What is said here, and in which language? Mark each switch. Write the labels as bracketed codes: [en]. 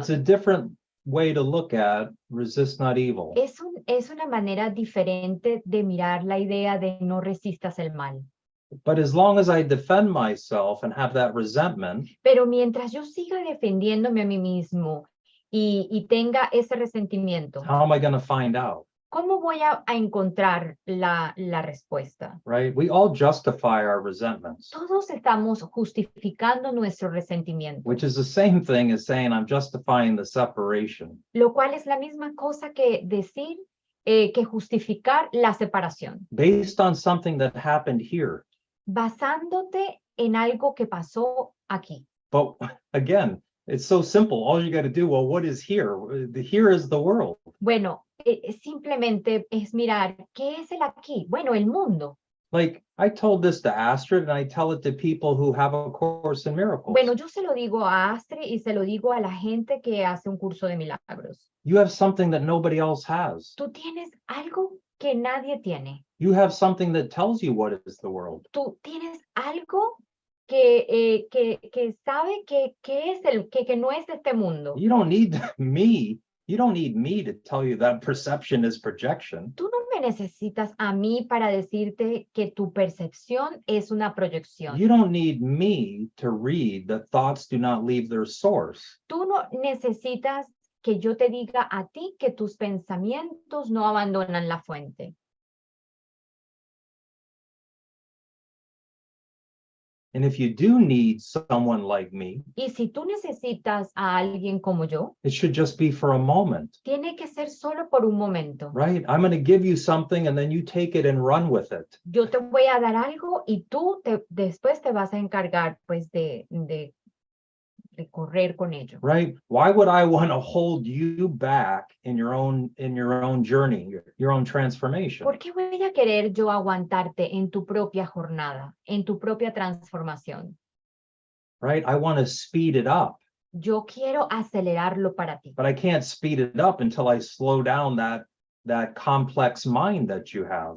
[en] It's a different way to look at resist not evil. [es] Es una manera diferente de mirar la idea de no resistas el mal. [en] But as long as I defend myself and have that resentment, [es] Pero mientras yo siga defendiéndome a mí mismo y tenga ese resentimiento, [en] how am I going to find out? [es] ¿cómo voy a encontrar la respuesta? [en] Right? We all justify our resentments, [es] Todos estamos justificando nuestro resentimiento, [en] which is the same thing as saying I'm justifying the separation. [es] lo cual es la misma cosa que decir que justificar la separación, [en] Based on something that happened here. [es] basándote en algo que pasó aquí. [en] But again, it's so simple. All you got to do, well, what is here? Here is the world. [es] Bueno, simplemente es mirar, ¿qué es el aquí? Bueno, el mundo. [en] Like I told this to Astrid and I tell it to people who have a course in miracles. [es] Bueno, yo se lo digo a Astrid y se lo digo a la gente que hace un curso de milagros. [en] You have something that nobody else has. [es] Tú tienes algo que nadie tiene. [en] You have something that tells you what is the world. [es] Tú tienes algo que sabe que no es de este mundo. [en] You don't need me. You don't need me to tell you that perception is projection. [es] Tú no me necesitas a mí para decirte que tu percepción es una proyección. [en] You don't need me to read that thoughts do not leave their source. [es] Tú no necesitas que yo te diga a ti que tus pensamientos no abandonan la fuente. [en] And if you do need someone like me, [es] Y si tú necesitas a alguien como yo, [en] it should just be for a moment, [es] tiene que ser solo por un momento. [en] right? I'm going to give you something and then you take it and run with it. [es] Yo te voy a dar algo y tú después te vas a encargar pues de correr con ello. [en] Right? Why would I want to hold you back in your own journey, your own transformation? [es] ¿Por qué voy a querer yo aguantarte en tu propia jornada, en tu propia transformación? [en] Right? I want to speed it up, [es] Yo quiero acelerarlo para ti. [en] but I can't speed it up until I slow down that complex mind that you have.